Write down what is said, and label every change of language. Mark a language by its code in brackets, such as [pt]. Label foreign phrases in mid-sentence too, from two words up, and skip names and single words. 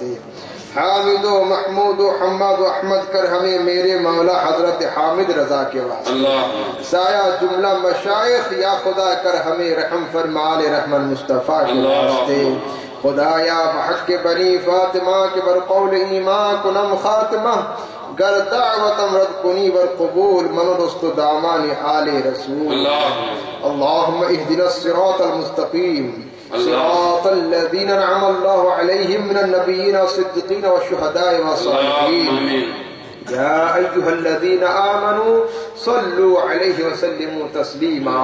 [ur] حامدو محمودو حمادو احمد کر ہمیں میرے مولا حضرت حامد رضا کے واسطے. سایہ جملہ مشائخ یا خدا کر ہمیں رحم فرمال رحمان مصطفیٰ کے واسطے. [fa] خدایا بحق که بنی فاطمه که برقول ایما کنم خاتمه گر دعوتم رد کنی بر قبول منودست دامان آل رسول. [ar] اللهم اهدنا الصراط المستقيم صراط الذين أنعم الله عليهم من النبيين والصديقين والشهداء والصالحين. يا أيها الذين آمنوا صلوا عليه وسلموا تسليما.